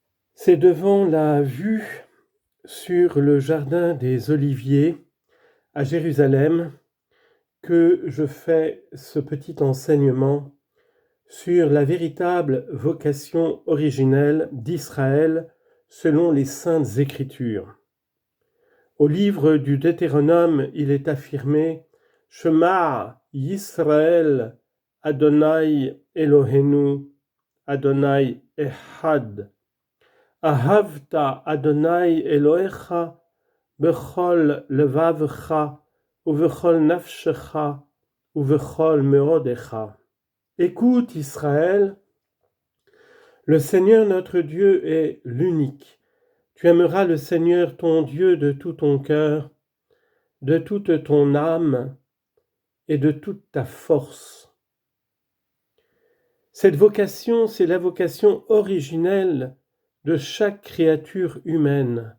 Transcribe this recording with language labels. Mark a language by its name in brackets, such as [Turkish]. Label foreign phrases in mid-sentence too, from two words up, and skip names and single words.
[French] C'est devant la vue sur le jardin des Oliviers à Jérusalem que je fais ce petit enseignement sur la véritable vocation originelle d'Israël selon les Saintes Écritures. Au livre du Deutéronome, il est affirmé « [Hebrew] שמע ישראל יהוה אלוהינו יהוה אחד » ואהבת יהוה אלוהיך בכל לבבך ובכל נפשך ובכל מאודך. [French] Écoute Israël, le Seigneur notre Dieu est l'unique. Tu aimeras le Seigneur ton Dieu de tout ton cœur, de toute ton âme et de toute ta force. Cette vocation, c'est la vocation originelle de chaque créature humaine.